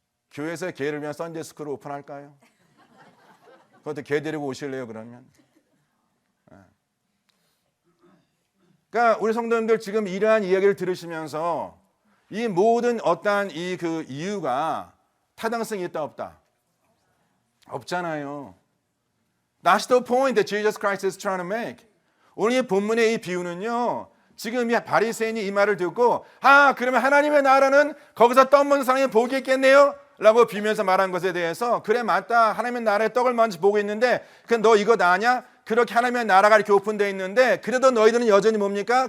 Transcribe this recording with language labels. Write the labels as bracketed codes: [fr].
[ko] 교회에서 개를 위한 썬데이 스쿨을 오픈할까요? 그것도 개 데리고 오실래요 그러면? 그러니까 우리 성도님들 지금 이러한 이야기를 들으시면서 이 모든 어떠한 그 이유가 타당성이 있다 없다? 없잖아요. [en] That's the point that Jesus Christ is trying to make. [ko] 오늘 이 본문의 이 비유는요. 지금 이 바리새인이 이 말을 듣고 그러면 하나님의 나라는 거기서 떡 먹는 사람이 복이 있겠네요? 라고 비면서 말한 것에 대해서 그래 맞다. 하나님의 나라의 떡을 먼저 보고 있는데 너 이거 아냐? 그렇게 하나님의 나라가 이렇게 오픈되어 있는데 그래도 너희들은 여전히 뭡니까?